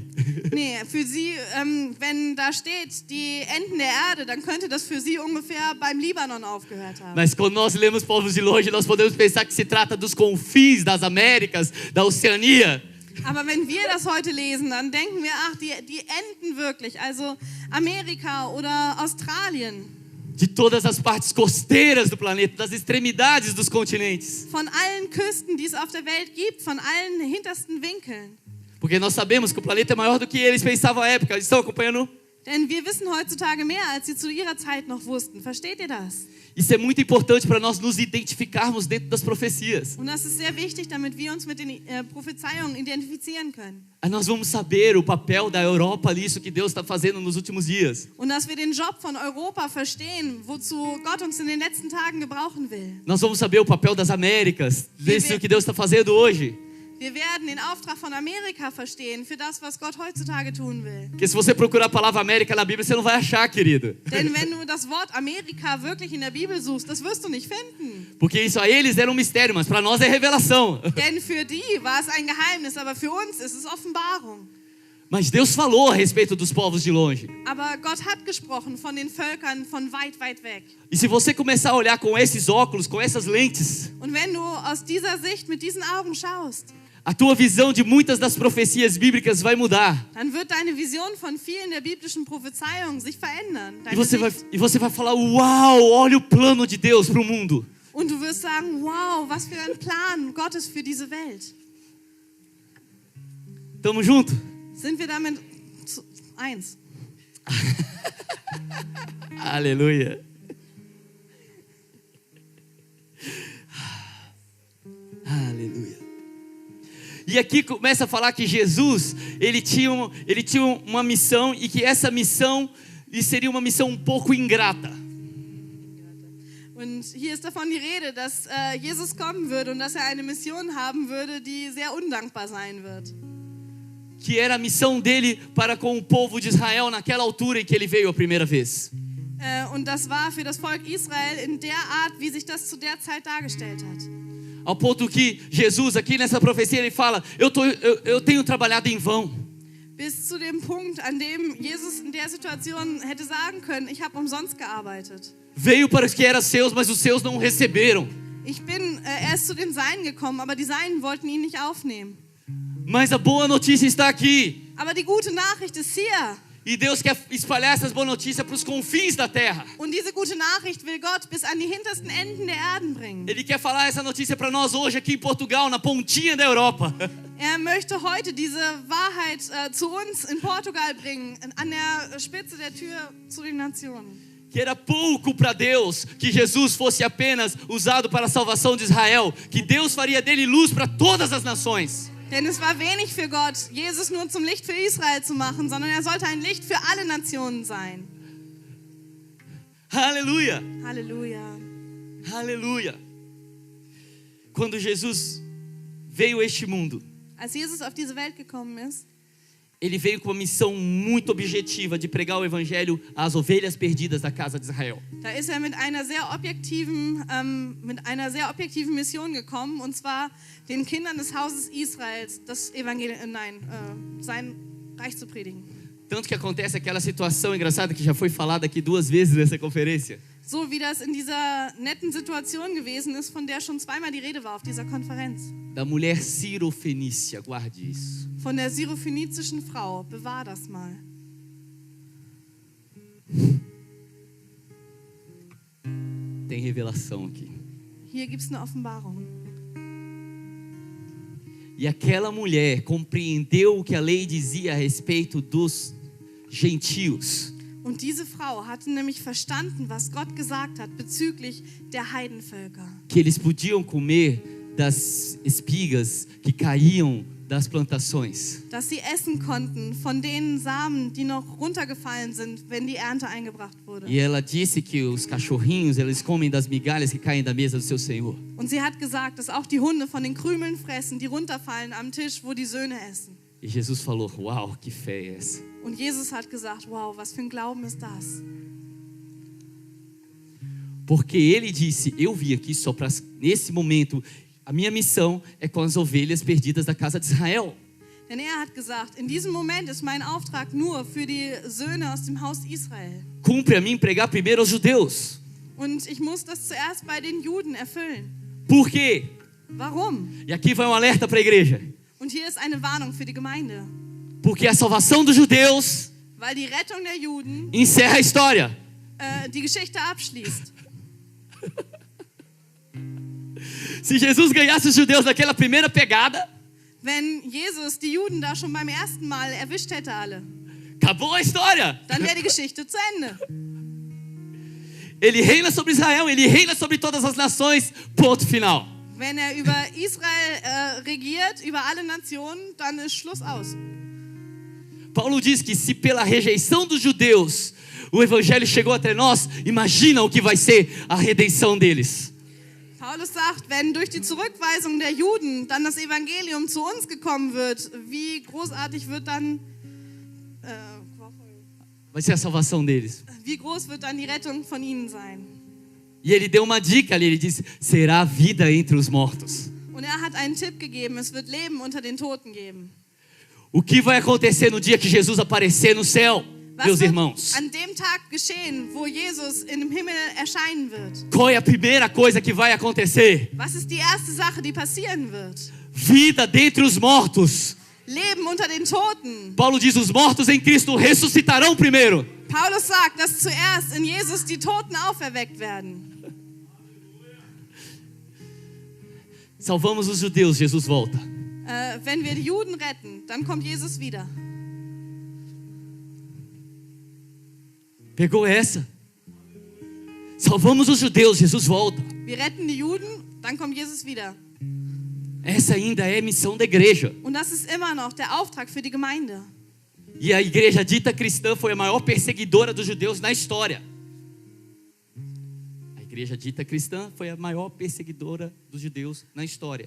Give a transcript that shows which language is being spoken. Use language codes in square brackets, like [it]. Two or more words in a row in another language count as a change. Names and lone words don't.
[de] Nee, für sie, wenn da steht, die Enden der Erde, dann könnte das für sie ungefähr beim Libanon aufgehört haben. [pt] Mas quando nós lemos povos de longe, nós podemos pensar que se trata dos confins das Américas, da Oceania. [de] Aber wenn wir das heute lesen, dann denken wir, ach, die enden wirklich, also Amerika oder Australien. [pt] De todas as partes costeiras do planeta, das extremidades dos continentes. [de] Von allen Küsten, die es auf der Welt gibt, von allen hintersten Winkeln. [pt] Porque nós sabemos que o planeta é maior do que eles pensavam à época. Estão acompanhando? [de] Denn wir wissen heutzutage mehr, als sie zu ihrer Zeit noch wussten. Versteht ihr das? [pt] Isso é muito importante para nós nos identificarmos dentro das profecias. [de] Und das ist sehr wichtig, damit wir uns mit den Prophezeiungen identifizieren können. [pt] Aí nós vamos saber o papel da Europa nisso que Deus está fazendo nos últimos dias. [de] Und dass wir den Job von Europa verstehen, wozu Gott uns in den letzten Tagen gebrauchen will. [pt] Nós vamos saber o papel das Américas, nisso que Deus está fazendo hoje. [de] Wir werden den Auftrag von Amerika verstehen für das, was Gott heutzutage tun will. [pt] Porque se você procurar a palavra América na Bíblia, você não vai achar, querido. [de] Denn wenn du das Wort Amerika wirklich in der Bibel suchst, das wirst du nicht finden. [pt] Porque isso a eles era um mistério, mas para nós é revelação. [de] Denn für die war es ein Geheimnis, aber für uns ist es Offenbarung. [pt] Mas Deus falou a respeito dos povos de longe. [de] Aber Gott hat gesprochen von den Völkern von weit, weit weg. [pt] E se você começar a olhar com esses óculos, com essas lentes, [de] Und wenn du aus dieser Sicht mit diesen Augen schaust, [pt] a tua visão de muitas das profecias bíblicas vai mudar. [de] dann wird deine Vision von vielen der biblischen Prophezeiungen sich verändern. [pt] E [de] Deine [pt] você vai falar, uau, olha o plano de Deus para o mundo. [de] Und du wirst sagen, wow, was für ein Plan Gottes für diese Welt. [pt] Tamo junto? [de] Sind wir damit eins? [pt] Aleluia. Aleluia. E aqui começa a falar que Jesus, ele tinha uma missão e que essa missão seria uma missão um pouco ingrata. [de] Und hier ist davon die Rede, dass Jesus kommen würde und dass eine Mission haben würde, die sehr undankbar sein wird. [pt] Que era a missão dele para com o povo de Israel naquela altura em que ele veio a primeira vez. [de] Und das war für das Volk Israel in der Art, wie sich das zu der Zeit dargestellt hat. [pt] Ao ponto que Jesus, aqui nessa profecia, ele fala, eu tenho trabalhado em vão. [de] Bis zu dem Punkt, an dem Jesus in der Situation hätte sagen können, ich habe umsonst gearbeitet. [pt] Veio para os que eram seus, mas os seus não o receberam. [de] Ich bin erst zu den Seinen gekommen, aber die Seinen wollten ihn nicht aufnehmen. [pt] Mas a boa notícia está aqui. [de] Aber die gute Nachricht ist hier. [pt] E Deus quer espalhar essas boas notícias para os confins da terra. [de] Und diese gute Nachricht will Gott bis an die hintersten Enden der Erden bringen. [pt] Ele quer falar essa notícia para nós hoje aqui em Portugal, na pontinha da Europa. [de] Möchte heute diese Wahrheit zu uns in Portugal bringen, an der Spitze der Tür zu den Nationen. [pt] Que era pouco para Deus que Jesus fosse apenas usado para a salvação de Israel. Que Deus faria dele luz para todas as nações. [de] Denn es war wenig für Gott, Jesus nur zum Licht für Israel zu machen, sondern er sollte ein Licht für alle Nationen sein. [pt] Aleluia! [de] Halleluja. [pt] Aleluia! Quando Jesus veio a este mundo, [de] Als Jesus auf diese Welt gekommen ist, [pt] ele veio com uma missão muito objetiva de pregar o evangelho às ovelhas perdidas da casa de Israel. [de] da ist er mit einer sehr objektiven Mission gekommen, und zwar den Kindern des Hauses Israels das Evangelium, sein Reich zu predigen. [pt] Tanto que acontece aquela situação engraçada que já foi falada aqui 2 vezes nessa conferência. [de] So wie das in dieser netten Situation gewesen ist, von der schon zweimal die Rede war auf dieser Konferenz. [pt] Da mulher Sirofenícia, guarde isso. [de] Von der syrophönizischen Frau, bewahr das mal. [pt] Tem revelação aqui. [de] Hier gibt es eine Offenbarung. [pt] E aquela mulher compreendeu o que a lei dizia a respeito dos gentios. [de] Und diese Frau hatte nämlich verstanden, was Gott gesagt hat bezüglich der Heidenvölker. [pt] Que eles podiam comer das espigas que caíam das plantações. [de] Dass sie essen konnten von den Samen, die noch runtergefallen sind, wenn die Ernte eingebracht wurde. [pt] E ela disse que os cachorrinhos, eles comem das migalhas que caem da mesa do seu Senhor. [de] Und sie hat gesagt, dass auch die Hunde von den Krümeln fressen, die runterfallen am Tisch, wo die Söhne essen. [pt] E Jesus falou, uau, que fé é essa? [de] Und Jesus hat gesagt, wow, was für ein Glauben ist das? [pt] Porque ele disse, eu vim aqui só para, nesse momento, a minha missão é com as ovelhas perdidas da casa de Israel. [de] Denn er hat gesagt, in diesem Moment ist mein Auftrag nur für die Söhne aus dem Haus Israel. [pt] Cumpre a mim pregar primeiro aos judeus. [de] Und ich muss das zuerst bei den Juden erfüllen. [pt] Por quê? [de] Warum? [pt] E aqui vai um alerta para a igreja. [de] Und hier ist eine Warnung für die Gemeinde. [pt] Porque a salvação dos judeus [de] Weil die Rettung der Juden [pt] encerra a história. [de] Die Geschichte abschließt. [pt] Se Jesus ganhasse os judeus naquela primeira pegada, [de] Wenn Jesus die Juden da schon beim ersten Mal erwischt hätte alle, [pt] acabou a história. [de] dann wäre die Geschichte zu Ende. [pt] Ele reina sobre Israel, ele reina sobre todas as nações, ponto final. [de] Wenn er über Israel regiert, über alle Nationen, dann ist Schluss aus. [pt] Paulo diz que se pela rejeição dos judeus o evangelho chegou até nós, imagina o que vai ser a redenção deles. [de] Paulus sagt, wenn durch die Zurückweisung der Juden dann das Evangelium zu uns gekommen wird, wie großartig wird dann, [pt] Vai ser a salvação deles. [de] wie groß wird dann die Rettung von ihnen sein? [pt] E ele deu uma dica ali, ele disse, será vida entre os mortos. [de] Und er hat einen Tipp gegeben, es wird Leben unter den Toten geben. [pt] O que vai acontecer no dia que Jesus aparecer no céu, [de] Was [pt] meus [de] wird [pt] irmãos? [de] an dem Tag geschehen, wo Jesus in dem Himmel erscheinen wird? [pt] Qual é a primeira coisa que vai acontecer? [de] Was ist die erste Sache, die passieren wird? [pt] Vida dentre os mortos. [de] Leben unter den Toten. [pt] Paulo diz: os mortos em Cristo ressuscitarão primeiro. [de] Paulus sagt, dass zuerst in Jesus die Toten auferweckt werden. [pt] Salvamos os judeus, Jesus volta. [de] Wenn wir die Juden retten, dann kommt Jesus wieder. [pt] Pegou essa? Salvamos os judeus, Jesus volta. [de] Wir retten die Juden, dann kommt Jesus wieder. [pt] Essa ainda é missão da igreja. [de] Und das ist immer noch der Auftrag für die Gemeinde. [pt] E a igreja dita cristã foi a maior perseguidora dos judeus na história. A igreja dita cristã foi a maior perseguidora dos judeus na história.